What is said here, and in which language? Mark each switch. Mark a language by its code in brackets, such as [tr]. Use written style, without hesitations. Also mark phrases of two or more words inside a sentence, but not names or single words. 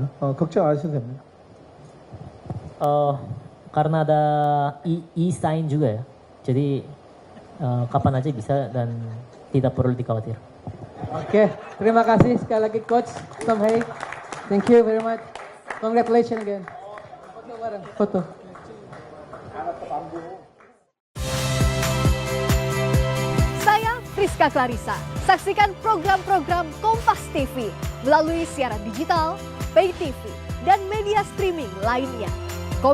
[ko] 걱정 안 하셔도 됩니다. [id] Karena ada e-sign juga ya, jadi kapan aja bisa dan tidak perlu dikhawatir. Oke, terima kasih sekali lagi Coach Tom Hei. [en] Thank you very much. Congratulations again. [id] Foto bareng. Foto. Saya Friska Clarissa. Saksikan program-program Kompas TV melalui siaran digital, pay TV, dan media streaming lainnya.